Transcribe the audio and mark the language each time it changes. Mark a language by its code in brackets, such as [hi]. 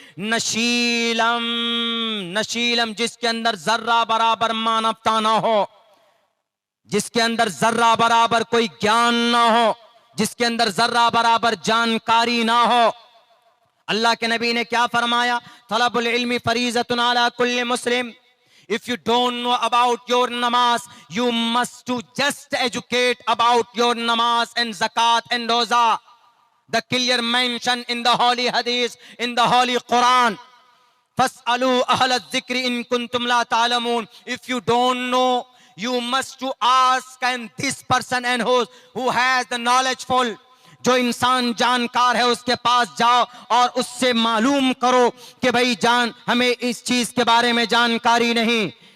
[hi] नशीलम, नशीलम जिसके अंदर जर्रा बराबर मानवता ना हो, जिसके अंदर जर्रा बराबर कोई ज्ञान ना हो, जिसके अंदर जर्रा बराबर जानकारी ना हो। अल्लाह के नबी ने क्या फरमाया, [ar] तलबुल इल्मी फरीज़तुन अला कुल्ली मुस्लिम। [en] If you don't know about your namaz, you must to just educate about your namaz and zakat and roza. The clear mention in the holy hadith, in the holy Quran. [ar] Fas'alu ahla dhikri in kuntum la ta'lamun. [en] If you don't know, you must to ask, and this person and who has the knowledgeful, [hi] जो इंसान जानकार है उसके पास जाओ और उससे मालूम करो कि भाई जान, हमें इस चीज के बारे में जानकारी नहीं।